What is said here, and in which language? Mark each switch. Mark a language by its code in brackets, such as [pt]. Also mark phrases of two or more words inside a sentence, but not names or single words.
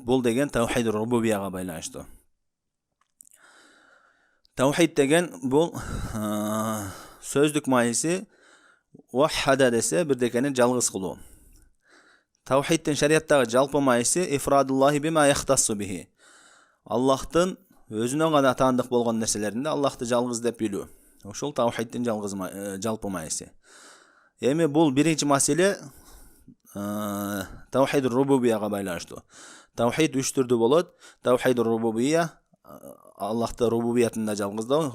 [ky] Бул деген таухид рубубияга байланыштуу. Таухид деген бул сөздүк мааниси ваххада десе бирдекени жалгыз кылуу. Таухидтин шариаттагы жалпы мааниси [ar] إفراد الله بما يختص به. [ky] Аллахтын өзүнө гана таандык болгон нерселеринде Аллахты жалгыз деп билүү. Ошол таухидтин жалпы мааниси. Эми бул биринчи маселе таухид рубубияга байланыштуу. Таухид үч түрдүү болот. Таухид рубубия Аллахты рубубиятында жалгыздоо.